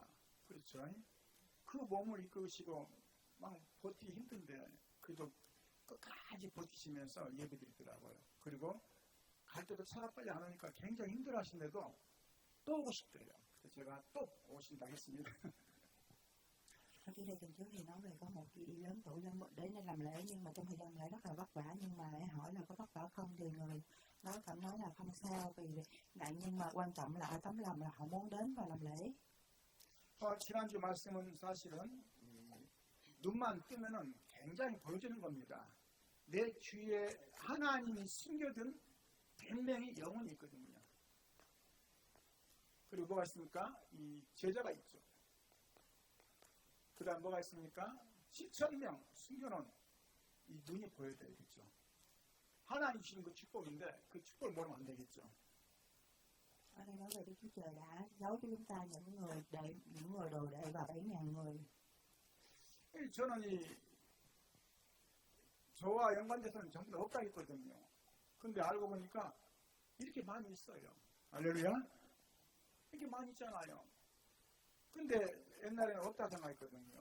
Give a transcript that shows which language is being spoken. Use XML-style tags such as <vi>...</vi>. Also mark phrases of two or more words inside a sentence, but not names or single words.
<ko>그렇죠? 그 몸을 이끄시고 막 버티기 힘든데 그래도 끝까지 버티시면서 예배 드리더라고요. 그리고 갈 때도 차가 빨리 안 오니까 굉장히 힘들어 하시는데도 또 오고 싶대요. 그래서 제가 또 오신다 했습니다.</ko> <vi>Ở chủ đề tuần trước thì nói về có một chị lớn tuổi lên đến đây làm lễ, nhưng mà trong thời gian lễ rất là vất vả, nhưng mà lại hỏi là có vất vả không thì người đó cảm nói là không sao, vì nạn nhân mà quan trọng là ở tấm lòng là họ muốn đến và làm lễ.</vi> <ko>지난주 말씀은 사실은 눈만 뜨면은 굉장히 보여지는 겁니다. 내 주위에 하나님이 숨겨둔 100명의 영혼이 있거든요. 그리고 뭐가 있습니까? 이 제자가 있죠. 그 다음 뭐가 있습니까? 7,000명 숨겨놓은 이 눈이 보여야 되겠죠. 하나님 주신 그 축복인데 그 축복을 모르면 안 되겠죠.</ko> <vi>Ở đây nói về Đức Chúa Trời đã giấu cho chúng ta những người đồ đệ và 7.000 người.</vi> <ko>저는 저와 연관돼서는 전부 다 없다 했거든요. 근데 알고 보니까 이렇게 많이 있어요. 할렐루야? 이렇게 많이 있잖아요. 근데 옛날에는 없다 생각했거든요.</ko>